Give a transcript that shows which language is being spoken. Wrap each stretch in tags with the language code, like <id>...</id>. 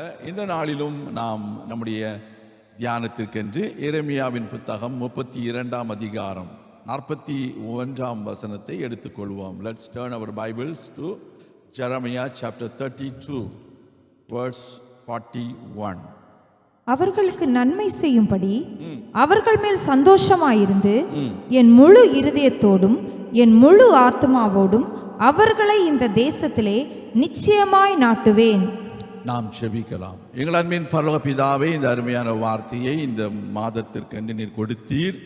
<ta>இந்த நாளிலும் நாம் நம்முடைய தியானத்திற்கென்று எரேமியாவின் புத்தகம் 32ஆம் அதிகாரம் 41ஆம் வசனத்தை எடுத்துக்கொள்வோம்.</ta> <en>Let's turn our Bibles to Jeremiah chapter 32 verse 41.</en> <ta>அவர்களுக்கு நன்மை செய்யும்படி அவர்கள் மேல் சந்தோஷமாயிருந்து என் முழு இருதயத்தோடும் என் முழு ஆத்மாவோடும் அவர்களை இந்த தேசத்திலே நிச்சயமாய் நாட்டுவேன். நாம் செபிக்கலாம். எங்கள் அன்பின் பரலோக பிதாவே, இந்த அருமையான வார்த்தையை இந்த மாதத்திற்கென்று நீர் கொடுத்தீர்.</ta>